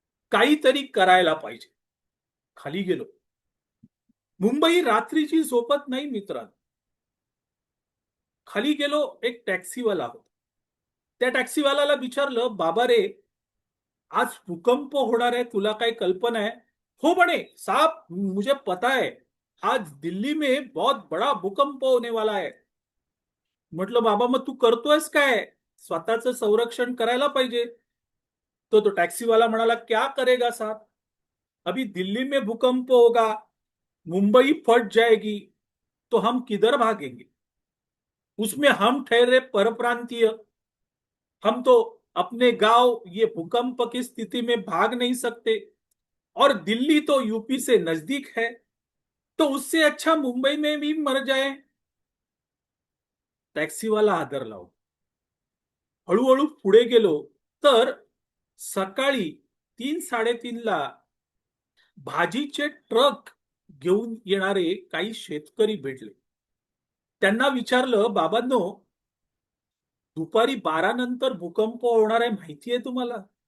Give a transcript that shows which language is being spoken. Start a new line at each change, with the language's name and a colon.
Marathi: काहीतरी करायला पाहिजे. खाली गेलो. मुंबई रात्रीची झोपत नाही मित्रांनो. खाली गेलो, एक टॅक्सीवाला होता. त्या टॅक्सीवाल्याला विचारलं, बाबा रे, आज भूकंप होणार आहे, तुला काय कल्पना आहे? हो म्हणे,
Hindi: साहब मुझे पता है, आज दिल्ली में बहुत बड़ा भूकंप होने वाला है.
Marathi: म्हटलं, बाबा मग तू करतोयस काय? स्वतःचं संरक्षण करायला पाहिजे. तो टॅक्सी वाला म्हणाला,
Hindi: क्या करेगा साहब, अभी दिल्ली में भूकंप होगा, मुंबई फट जाएगी, तो हम किधर भागेंगे? उसमें हम ठहरे परप्रांतीय, हम तो अपने गांव ये भूकंप की स्थिति में भाग नहीं सकते और दिल्ली तो यूपी से नजदीक है, तो उससे अच्छा मुंबई में भी मर जाए.
Marathi: टॅक्सीवाला हादरला होता. हळूहळू पुढे गेलो तर सकाळी 3-3:30ला भाजीचे ट्रक घेऊन येणारे काही शेतकरी भेटले. त्यांना विचारलं, बाबांनो, दुपारी 12 नंतर भूकंप होणार आहे माहिती आहे तुम्हाला?